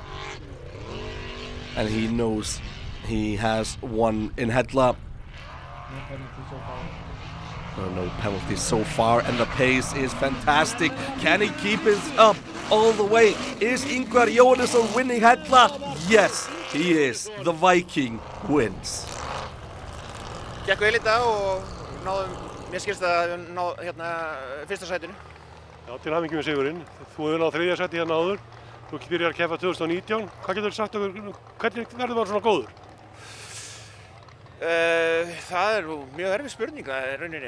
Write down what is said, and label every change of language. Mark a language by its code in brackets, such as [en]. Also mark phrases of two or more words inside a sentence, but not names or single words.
[en] And he knows he has won in Hella. No penalties so far, and the pace is fantastic. Can he keep it up all the way? Is Ingvar Jónesson winning Hella? Yes, he is. The Viking wins. [is] Gekk vel í dag og náðum, mér skilst að við náðum hérna fyrsta sætinu. Já, til hamingju með sigurinn. Þú hefur náð þriðja sæti hérna áður. Þú byrjar að keppa 2019. Hvað getur þú sagt okkur, hvernig verður maður svona góður? Það mjög erfið spurning í rauninni.